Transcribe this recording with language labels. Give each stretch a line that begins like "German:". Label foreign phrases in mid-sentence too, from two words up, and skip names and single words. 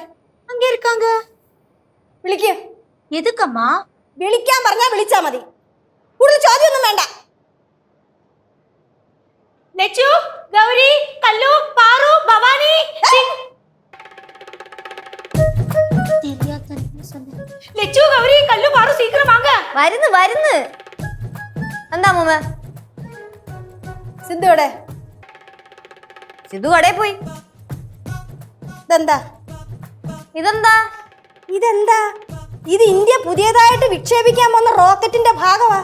Tamil: அங்க இருக்காங்க.
Malayalam: വിളിക്കൂ.
Tamil: எதுக்கம்மா?
Malayalam: വിളിക്കാൻ പറഞ്ഞാ വിളിച്ചാ മതി. കൂടുതൽ ചോദ്യമൊന്നും വേണ്ട.
Tamil: லெச்சு, கௌரி, கல்லு, பாரு, பவானி. லெச்சு, கௌரி, கல்லு, பாரு சீக்கிரம் வாங்க.
Malayalam: വരുന്നു വരുന്നു. എന്താ അമ്മൂമ്മ? സിദ്ധു എവിടെ? സിദ്ധു കടയിൽ പോയി. ഇതെന്താ? ഇതെന്താ? ഇതെന്താ? ഇത് ഇന്ത്യ പുതിയതായിട്ട് വിക്ഷേപിക്കാൻ പോകുന്ന റോക്കറ്റിന്റെ ഭാഗമാ.